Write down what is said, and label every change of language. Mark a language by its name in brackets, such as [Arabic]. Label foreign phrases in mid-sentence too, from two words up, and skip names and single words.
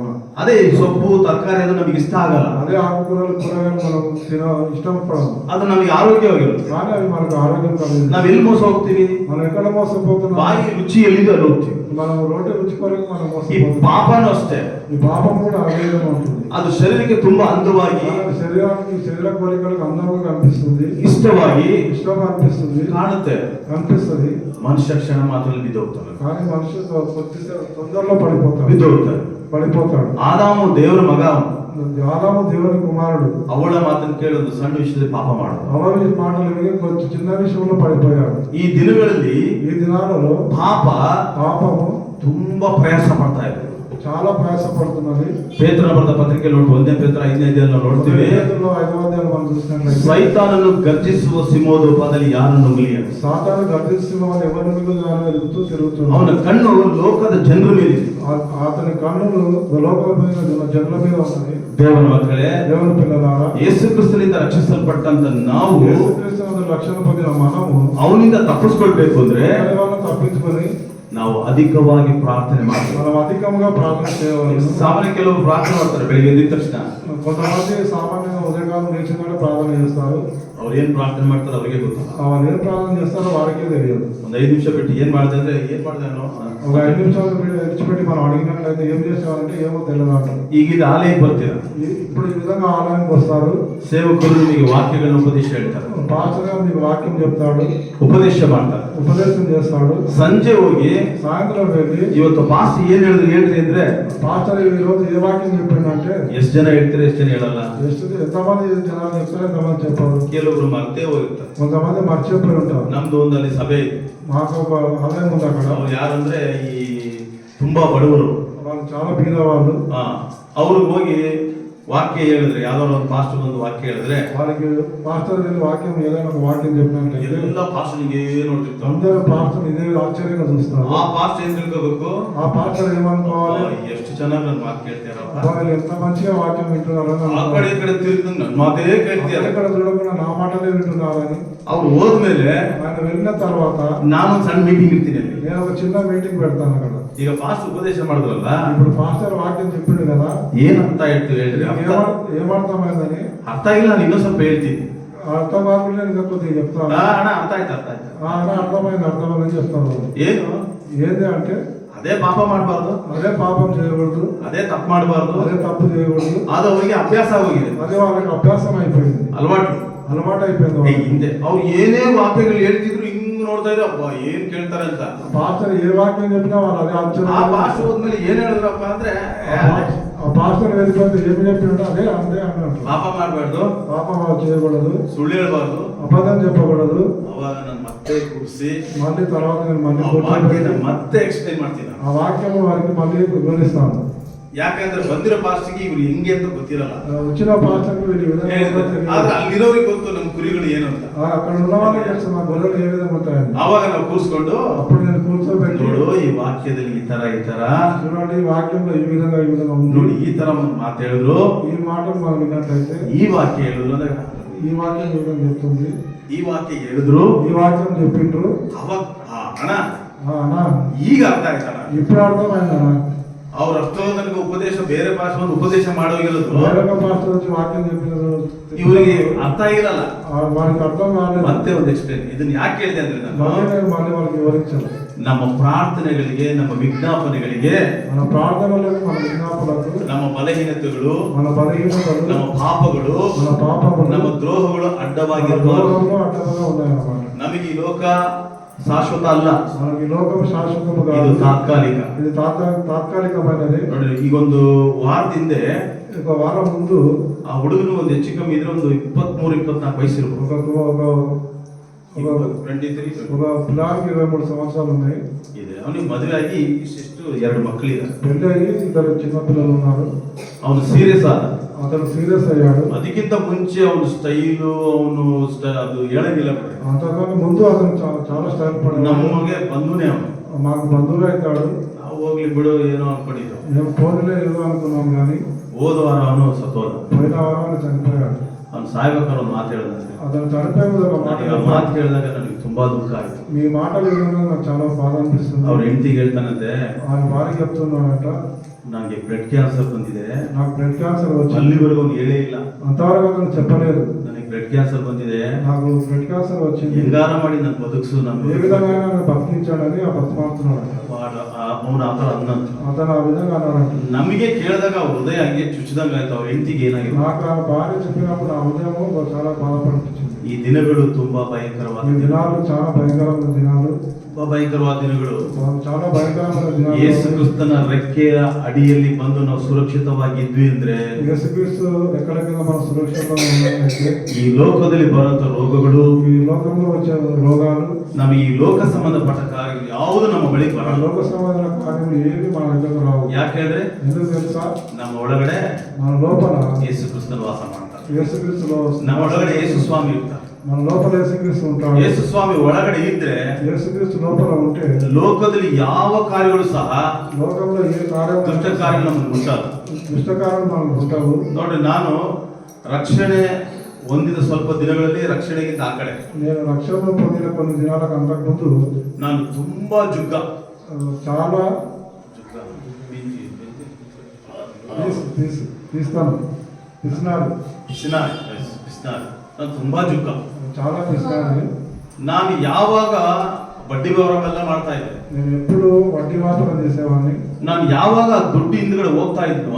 [Kannada] ಅದೇ ಸೊಪ್ಪು ತರಕಾರಿ ಅದು ನಮಗೆ ಇಷ್ಟ ಆಗಲ್ಲ. [Telugu] అదే ఆకుకూరలు, కూరగాయలు మనం ఇష్టపడము. [Kannada] ಅದು ನಮಗೆ ಆರೋಗ್ಯವಾಗಿರುತ್ತೆ, [Telugu] కానీ అవి మనకు ఆరోగ్యం కలిగి. [Kannada] ನಾವ್ ಎಲ್ಲಿ ಮೋಸ ಹೋಗ್ತೀವಿ? [Telugu] మనం ఎక్కడ మోసపోతున్నాం? [Kannada] ಬಾಯಿ ರುಚಿ ಎಲ್ಲಿದೆ ಅಲ್ಲಿ ಹೋಗ್ತೀವಿ. [Telugu] మనం రోటి రుచి కొరకు మనం [Kannada] ಈ [Telugu] మోసపోతున్నాం. [Kannada] ಪಾಪನೂ ಅಷ್ಟೇ. [Telugu] ఈ పాపం కూడా ఆ విధంగా ఉంటుంది. [Kannada] ಅದು ಶರೀರಕ್ಕೆ ತುಂಬಾ ಅಂದವಾಗಿ, [Telugu] శరీర కోరికలకు అందంగా కనిపిస్తుంది, ఇష్టంగా అనిపిస్తుంది, కనిపిస్తుంది. [Kannada] ಮನುಷ್ಯ ಕ್ಷಣ ಮಾತ್ರದಲ್ಲಿ ಬಿದ್ದೋಗ್ತಾನೆ, [Telugu] కానీ మనిషి తొందరలో పడిపోతాడు. [Kannada] ಆದಾಮು ದೇವರ ಮಗ, [Telugu] ఆదాము దేవుని కుమారుడు. [Kannada] ಅವಳ ಮಾತನ್ನು ಕೇಳಿ ಒಂದು ಸಣ್ಣ ವಿಷಯದಲ್ಲಿ ಪಾಪ ಮಾಡೋದು, [Telugu] ಅವಳ మాటలు విని కొంచెం చిన్న విషయంలో పడిపోయాడు. [Kannada] ಈ [Telugu] దినాలలో పాపము [Kannada] ತುಂಬಾ ಪ್ರಯಾಸ ಪಡ್ತಾ ಇದೆ, [Telugu] చాలా ప్రయాసపడుతున్నది. [Kannada] ಪೇತ್ರನ ಬರೆದ ಪತ್ರಿಕೆಯಲ್ಲಿ 1 ಪೇತ್ರ 5ನೇ ನೋಡ್ತೀವಿ, ಸೈತಾನನು ಗರ್ಜಿಸುವ ಸಿಂಹೋಪಾದಿಯಲ್ಲಿ ಯಾರನ್ನು ನುಂಗಲಿಯನು, [Telugu] సాతాను గర్జిస్తున్నవాడు ఎవరిని వెతుకుతూ తిరుగుతున్నాడు. [Kannada] ಅವನ ಕಣ್ಣು ಲೋಕದ ಜನರ ಮೇಲೆ ಇದೆ, [Telugu] అతని కన్నులు లోకమైన జనుల మీద ఉన్నది. [Kannada] ದೇವರ ಮಕ್ಕಳೇ, [Telugu] దేవుని పిల్లలారా, [Kannada] ಯೇಸು ಕ್ರಿಸ್ತನಿಂದ ರಕ್ಷಿಸಲ್ಪಟ್ಟಂತ ನಾವು [Telugu] యేసు క్రీస్తునందు రక్షణ పొందిన మనము [Kannada] ಅವನಿಂದ ತಪ್ಪಿಸ್ಕೊಳ್ಬೇಕು ಅಂದ್ರೆ [Telugu] తప్పించుకొని [Kannada] ನಾವು ಅಧಿಕವಾಗಿ ಪ್ರಾರ್ಥನೆ ಮಾಡಬೇಕು. [Telugu] మనం అధికంగా ప్రార్థన చేయాలి. [Kannada] ಸಾಮಾನ್ಯ ಕೆಲವರು ಪ್ರಾರ್ಥನೆ ಮಾಡ್ತಾರೆ, ಬೆಳಿಗ್ಗೆ ಎದ್ದ ತಕ್ಷಣ [Telugu] కొంతమంది సామాన్యంగా ఉదయకాలం లేచినాక ప్రార్థన చేస్తారు. [Kannada] ಅವ್ರು ಏನ್ ಪ್ರಾರ್ಥನೆ ಮಾಡ್ತಾರೆ ಅವರಿಗೆ ಗೊತ್ತಿಲ್ಲ, [Telugu] వాళ్ళు ఏం ప్రార్థన చేస్తారో వారికే తెలియదు. [Kannada] ಒಂದು 5 ನಿಮಿಷ ಬಿಟ್ಟು ಏನ್ ಮಾಡಿದೆ ಅಂದ್ರೆ ಏನ್ ಮಾಡ್ದೇನೋ, [Telugu] ఒక 5 నిమిషాలు విడిచిపెట్టి మనం అడిగినట్లయితే ఏం చేసేవారంటే ఏమో తెలియదు అంటారు. [Kannada] ಈಗ ಇದು ಆಲಯಕ್ಕೆ ಬರ್ತೀರಾ, [Telugu] ఇప్పుడు ఈ విధంగా ఆలయానికి వస్తారు, [Kannada] ಸೇವಕರು ನಿಮಗೆ ವಾಕ್ಯಗಳನ್ನ ಉಪದೇಶ ಹೇಳ್ತಾರೆ, [Telugu] పాస్టర్ గారు మీకు వాక్యం చెప్తాడు, [Kannada] ಉಪದೇಶ ಮಾಡ್ತಾರೆ, [Telugu] ఉపదేశం చేస్తాడు. [Kannada] ಸಂಜೆ ಹೋಗಿ [Telugu] సాయంత్రం వెళ్ళి [Kannada] ಇವತ್ತು ಪಾಸ್ಟ್ ಏನ್ ಹೇಳಿದ್ರು ಹೇಳ್ರಿ ಅಂದ್ರೆ, [Telugu] పాస్టర్ ఈ రోజు ఏ వాక్యం చెప్పిందంటే [Kannada] ಎಷ್ಟು ಜನ ಹೇಳ್ತಾರೆ ಎಷ್ಟು జನ ಹೇಳಲ್ಲ, [Telugu] ఎంతమంది జనాలు చెప్తారు, ఎంతమంది చెప్పారు. [Kannada] ಕೆಲವರು ಮರ್ತೇ ಹೋಗಿರ್ತಾರೆ, [Telugu] కొంతమంది మర్చిపోయి ఉంటారు. [Kannada] ನಮ್ದು ಒಂದಲ್ಲಿ ಸಭೆ [Telugu] మాకు ఒక ఆలయం ఉంది అక్కడ. [Kannada] ಅವ್ರು ಯಾರಂದ್ರೆ ಈ ತುಂಬಾ ಬಡವರು, [Telugu] వాళ్ళు చాలా ಬೀದవాళ్ళు. [Kannada] ಅವ್ರಿಗೆ ಹೋಗಿ ವಾಕ್ಯ ಹೇಳಿದ್ರೆ, ಯಾವ್ದಾದ್ರು ಒಂದು ಪಾಸ್ಟರ್ ಒಂದು ವಾಕ್ಯ ಹೇಳಿದ್ರೆ, [Telugu] వాళ్ళకి పాస్టర్ వాక్యం ఏదైనా ఒక వాక్యం చెప్పినట్లయితే [Kannada] ಎಲ್ಲ ಪಾಸ್ಟರ್ಗೆ ನೋಡ್ತಿರ್ತಾರೆ, [Telugu] అందరూ పాస్టర్ ఇదే ఆశ్చర్యంగా చూస్తారు. [Kannada] ಆ ಪಾಸ್ಟರ್ ಏನ್ ತಿಳ್ಕೋಬೇಕು, [Telugu] ఆ పాస్టర్ ఏమనుకోవాలి, [Kannada] ಎಷ್ಟು ಚೆನ್ನಾಗಿ ನನ್ನ ಮಾತು ಕೇಳ್ತಾರಪ್ಪ, [Telugu] వాళ్ళు ఎంత మంచిగా వాక్యం వింటున్నారని [Kannada] ಆ [Telugu] అనుకోవాలి. [Kannada] ಕಡೆ ಈ ಕಡೆ ತಿರುಗಿ ನನ್ನ ಮಾತೇ ಕೇಳ್ತೀರ. [Telugu] ఎక్కడ చూడకుండా నా మాటలే వింటున్నారని. [Kannada] ಅವ್ರು ಹೋದ್ಮೇಲೆ [Telugu] ఆయన వెళ్ళిన తర్వాత [Kannada] ನಾನು ಒಂದು ಸಣ್ಣ ಮೀಟಿಂಗ್ ಇರ್ತೀನಿ ಅಲ್ಲಿ. [Telugu] నేను ఒక చిన్న మీటింగ్ పెడతాను అక్కడ. [Kannada] ಈಗ ಪಾಸ್ಟ್ ಉಪದೇಶ ಮಾಡಿದ್ರಲ್ಲ, [Telugu] ఇప్పుడు పాస్టర్ వాక్యం చెప్పిండు కదా, [Kannada] ಏನಂತ ಹೇಳ್ತೀವಿ ಹೇಳ್ರಿ, [Telugu] ఏమర్థమైందని [Kannada] ಅರ್ಥ ಆಗಿಲ್ಲ, ನಾನು ಇನ್ನೂ ಸ್ವಲ್ಪ ಹೇಳ್ತೀನಿ. [Telugu] అర్థం కాకుండా ఇంకా కొద్దిగా చెప్తాను. [Kannada] ಅಣ್ಣ ಅರ್ಥ ಆಯ್ತು [Telugu] అర్థమైందని చెప్తాను. [Kannada] ಏನು [Telugu] ఏంది అంటే [Kannada] ಅದೇ ಪಾಪ ಮಾಡಬಾರ್ದು, [Telugu] అదే పాపం చేయకూడదు, [Kannada] ಅದೇ ತಪ್ಪು ಮಾಡಬಾರ್ದು, [Telugu] అదే తప్పు చేయకూడదు. [Kannada] ಅದು ಅವರಿಗೆ ಅಭ್ಯಾಸ ಆಗೋಗಿದೆ, [Telugu] అదే వాళ్ళకి అభ్యాసం అయిపోయింది, ಅಲವಾಟು అయిపోయింది. [Kannada] ಹಿಂದೆ ಅವ್ರು ಏನೇ ವಾಕ್ಯಗಳು ಹೇಳ್ತಿದ್ರು ಹಿಂಗ್ ನೋಡ್ತಾ ಇದ್ರೆ, ಅಬ್ಬಾ ಏನ್ ಕೇಳ್ತಾರೆ ಅಂತ. [Telugu] పాస్టర్ ఏ వాక్యం చెప్పినా వాళ్ళు అదే [Kannada] ಆ [Telugu] ఆలోచన. [Kannada] ಪಾಸ್ಟ್ ಹೋದ್ಮೇಲೆ ಏನ್ ಹೇಳಿದ್ರಪ್ಪ ಅಂದ್ರೆ, [Telugu] ఆ పాస్టర్ వెళ్ళిపోతే ఏమి చెప్పిండో అదే అంతే అన్నట్టు. [Kannada] ಪಾಪ ಮಾಡಬಾರ್ದು, [Telugu] పాపం చేయకూడదు, [Kannada] ಸುಳ್ಳು ಹೇಳ್ಬಾರ್ದು. [Telugu] అబద్ధం చెప్పకూడదు. [Kannada] ಅವಾಗ ನಾನು ಮತ್ತೆ ಕೂರಿಸಿ [Telugu] మళ్ళీ తర్వాత నేను మళ్ళీ [Kannada] ಮತ್ತೆ ಎಕ್ಸ್ಪ್ಲೈನ್ ಮಾಡ್ತೀನಿ. [Telugu] ఆ వాక్యము వారికి మళ్ళీ వివరిస్తాను. [Kannada] ಯಾಕಂದ್ರೆ ಬಂದಿರೋ ಪಾಸ್ಟಿಗೆ ಇವ್ರು ಹೆಂಗೆ ಅಂತ ಗೊತ್ತಿರಲ್ಲ, [Telugu] వచ్చిన పాస్టర్కి వీళ్ళు ఈ విధంగా [Kannada] ಆದ್ರೆ ಅಲ್ಲಿರೋರಿಗೆ ಗೊತ್ತು ನಮ್ಮ ಕುರಿಗಳು ಏನು ಅಂತ. [Telugu] అక్కడ ఉన్న వాళ్ళకి తెలుసు మా గొర్రెలు ఏ విధంగా ఉంటాయని. [Kannada] ಆವಾಗ ನಾವು ಕೂರಿಸ್ಕೊಂಡು, [Telugu] అప్పుడు నేను కూర్చోబెట్టి, [Kannada] ನೋಡು ಈ ವಾಕ್ಯದಲ್ಲಿ ಈ ತರ [Telugu] చూడండి ఈ వాక్యంలో ఈ విధంగా ఉంది, [Kannada] ನೋಡಿ ಈ ತರ ಒಂದು ಮಾತು ಹೇಳಿದ್ರು, [Telugu] ఈ మాటలు మనం విన్నట్లయితే [Kannada] ಈ ವಾಕ್ಯ ಹೇಳಿದ್ರು ಅಂದ್ರೆ [Telugu] ఈ వాక్యం ఈ విధంగా చెప్తుంది, [Kannada] ಈ ವಾಕ್ಯ ಹೇಳಿದ್ರು, [Telugu] ఈ వాక్యం చెప్పిండ్రు. [Kannada] ಅವಾಗ ಅಣ್ಣ [Telugu] అన్నా [Kannada] ಈಗ ಅರ್ಥ ಆಯ್ತಣ್ಣ, [Telugu] ఇప్పుడు అర్థమైందన్నా. [Kannada] ಅವ್ರು ಅಷ್ಟೋ ತನಕ ಉಪದೇಶ ಬೇರೆ ಭಾಷೆ ಉಪದೇಶ ಮಾಡೋಗಿರೋದು [Telugu] వేరొక పాస్టర్ వచ్చి వాక్యం చెప్పినారు, [Kannada] ಇವರಿಗೆ ಅರ್ಥ ಆಗಿರಲ್ಲ, [Telugu] వారికి అర్థం కాలేదు. [Kannada] ಮತ್ತೆ ಒಂದು ಎಕ್ಸ್ಪ್ಲೇನ್. ಇದನ್ನ ಯಾಕೆ ಹೇಳಿದೆ ಅಂದ್ರೆ, [Telugu] మళ్ళీ వాళ్ళకి వివరించాలి. [Kannada] ನಮ್ಮ ಪ್ರಾರ್ಥನೆಗಳಿಗೆ, ನಮ್ಮ ವಿಜ್ಞಾಪನೆಗಳಿಗೆ, [Telugu] మన ప్రార్థనలకు, మన విజ్ఞాపనలకు, [Kannada] ನಮ್ಮ ಬಲಹೀನತೆಗಳು, [Telugu] మన బలహీనతలు, [Kannada] ನಮ್ಮ ಪಾಪಗಳು, [Telugu] మన పాపములు, [Kannada] ನಮ್ಮ ದ್ರೋಹಗಳು [Telugu] మన [Kannada] ಅಡ್ಡವಾಗಿರಬಾರದು. [Telugu] దోషములు అడ్డంగా ఉన్నాయన్నమాట. [Kannada] ನಮಗೆ ಈ ಲೋಕ ಶಾಶ್ವತ ಅಲ್ಲ, [Telugu] మనకి లోకం శాశ్వతము [Kannada] ಇದು [Telugu] కాదు, [Kannada] ತಾತ್ಕಾಲಿಕ. [Telugu] ఇది తాత్కాలికమైనది. [Kannada] ನೋಡಿ, ಈಗ ಒಂದು ವಾರದ ಹಿಂದೆ [Telugu] ఒక వారం ముందు [Kannada] ಆ ಹುಡುಗನು ಒಂದು ಹೆಚ್ಚು ಕಮ್ಮಿ ಇದ್ರೆ ಒಂದು 23-24 ವಯಸ್ಸು ಇರ್ಬೋದು, [Telugu] ఒక పిల్లాడికి 23 సంవత్సరాలు ఉన్నాయి. [Kannada] ಇದೆ. ಅವನಿಗೆ ಮದುವೆ ಆಗಿ ಇಷ್ಟು 2 ಮಕ್ಕಳಿದ್ದಾರೆ, [Telugu] పెళ్లి అయ్యి 2 చిన్న పిల్లలు ఉన్నారు. [Kannada] ಅವನು ಸೀರಿಯಸ್ ಆದ, [Telugu] అతను సీరియస్ అయ్యాడు. [Kannada] ಅದಕ್ಕಿಂತ ಮುಂಚೆ ಅವನು ಸ್ಟೈಲು, ಅದು ಹೇಳಂಗಿಲ್ಲ. [Telugu] అంతకన్నా ముందు అతను చాలా స్టైల్ పడ్డాడు. [Kannada] ನಮಗೆ ಬಂಧುನೇ ಅವನು, [Telugu] మాకు బంధువు అవుతాడు. [Kannada] ನಾವು ಹೋಗ್ಲಿ ಬಿಡು ಏನೋ ಅನ್ಕೊಂಡಿದ್ದು. [Telugu] మేము ఫోన్లే ఏదో అనుకున్నాం కానీ [Kannada] ಹೋದ ವಾರ ಅವನು ಸತ್ತೋದ. [Telugu] పోయిన వారం చనిపోయాడు. [Kannada] ಅವನು ಸಾಯ್ಬೇಕಾದ್ರೆ ಒಂದು ಮಾತು ಹೇಳಿದಂತೆ, [Telugu] అతను చనిపోయే ముందు ఒక మాట, [Kannada] ಆ ಮಾತು ಕೇಳಿದಾಗ ನನಗೆ ತುಂಬಾ ದುಃಖ ಆಯ್ತು. [Telugu] మీ మాటలు వినడం నాకు చాలా బాధ అనిపిస్తుంది. [Kannada] ಅವ್ರ ಹೆಂಡತಿಗೆ ಹೇಳ್ತಾನಂತೆ, [Telugu] ఆయన వారికి చెప్తున్నాడట, [Kannada] ನನಗೆ [English] blood cancer [Kannada] ಬಂದಿದೆ, [Telugu] నాకు [English] blood cancer [Telugu] వచ్చింది. [Kannada] ಅಲ್ಲಿವರೆಗೂ ಅವ್ನು ಹೇಳೇ ಇಲ್ಲ, [Telugu] అంతవరకు అతను చెప్పలేదు, [Kannada] ನನಗೆ [English] blood cancer [Kannada] ಬಂದಿದೆ, [Telugu] నాకు [English] blood cancer [Telugu] వచ్చింది, [Kannada] ಹೆಂಗಾರ ಮಾಡಿ ನಾನು ಬದುಕಿಸು, [Telugu] ఏ విధంగా నన్ను బతికించాడని ఆ బతిమాడుతున్నాడు. [Kannada] ಆ ಅವನು ಆ ಥರ ಅನ್ನಂತ [Telugu] అతను ఆ విధంగా అన్నాడంట. [Kannada] ನಮಗೆ ಕೇಳಿದಾಗ ಹೃದಯ ಹಂಗೆ ಚುಚ್ಚಿದಂಗ ಆಯ್ತು. ಅವ್ರ ಹೆಂಡತಿಗೆ ಏನಾಗಿದೆ? [Telugu] నాకు ఆ భార్య చెప్పినప్పుడు నా ఉదయము చాలా బాధపడిపించింది. [Kannada] ಈ ದಿನಗಳು ತುಂಬಾ [Telugu] ఈ [Kannada] ಭಯಂಕರವಾದ [Telugu] దినాలు చాలా భయంకరమైన దినాలు, [Kannada] ತುಂಬಾ ಭಯಂಕರವಾದ ದಿನಗಳು. [Telugu] చాలా భయంకరమైన దినాలు. [Kannada] ಯೇಸು ಕ್ರಿಸ್ತನ ರೆಕ್ಕೆಯ ಅಡಿಯಲ್ಲಿ ಬಂದು ನಾವು ಸುರಕ್ಷಿತವಾಗಿದ್ವಿ ಅಂದ್ರೆ [Telugu] యేసుక్రీస్తు ఎక్కడ కింద మనం సురక్షితంగా ఉన్నట్లయితే [Kannada] ಈ ಲೋಕದಲ್ಲಿ ಬರುವಂತ ರೋಗಗಳು, [Telugu] ఈ లోకంలో వచ్చే రోగాలు, [Kannada] ನಮಗೆ ಈ ಲೋಕ ಸಂಬಂಧಪಟ್ಟ ಕಾರ್ಯಗಳು ಯಾವುದು ನಮ್ಮ ಬಳಿ [Telugu] ఆ [Kannada] ಬರಲ್ಲ. [Telugu] లోక సంబంధమైన కార్యములు ఏవి మన దగ్గరకు రావు. [Kannada] ಯಾಕೆಂದ್ರೆ [Telugu] ఎందుకు తెలుసా? [Kannada] ನಮ್ಮ ಒಳಗಡೆ [Telugu] మన లోపల [Kannada] ಯೇಸು ಕ್ರಿಸ್ತನ ವಾಸ ಮಾಡ್ತಾರೆ. [Telugu] యేసుక్రీస్తులో [Kannada] ನಮ್ಮ ಒಳಗಡೆ ಯೇಸು ಸ್ವಾಮಿ ಇರ್ತಾರೆ. [Telugu] మన లోపల యేసుక్రీస్తు ఉంటాడు. [Kannada] ಯೇಸು ಸ್ವಾಮಿ ಒಳಗಡೆ ಇದ್ರೆ [Telugu] యేసుక్రీస్తు లోపల ఉంటే [Kannada] ಲೋಕದಲ್ಲಿ ಯಾವ ಕಾರ್ಯಗಳು ಸಹ [Telugu] లోకంలో ఏ కార్యం [Kannada] ದುಷ್ಟ ಕಾರ್ಯ ನಮಗೆ ಉಂಟಾದ. [Telugu] ದುಷ್ಟಕಾರ್యం మనకు ఉంటావు. [Kannada] ನೋಡ್ರಿ, ನಾನು ರಕ್ಷಣೆ ಹೊಂದಿದ ಸ್ವಲ್ಪ ದಿನಗಳಲ್ಲಿ ರಕ್ಷಣೆಗಿಂತ ಆ ಕಡೆ [Telugu] నేను రక్షణ పొందిన కొన్ని దినాలకు అంతకుముందు [Kannada] ನಾನು ತುಂಬಾ ಜುಗ್ಗ [Telugu] చాలా [Kannada] ಜುಗ್ಗ ಮಿಂಚಿ [Telugu] తీస్తాను పిసినాడు, [Kannada] ಪಿಸ್ನಾರಿ. ನಾನು ತುಂಬಾ ಜುಗ್ಗ. [Telugu] చాలా పిసినాడు. [Kannada] ನಾನು ಯಾವಾಗ ಬಡ್ಡಿ ವ್ಯವಹಾರವೆಲ್ಲ ಮಾಡ್ತಾ ಇದ್ದೆ, [Telugu] నేను ఎప్పుడు వడ్డీ వ్యాపారం చేసేవాడిని. [Kannada] ನಾನು ಯಾವಾಗ ದುಡ್ಡು ಹಿಂದ್ಗಡೆ ಹೋಗ್ತಾ ಇದ್ನೋ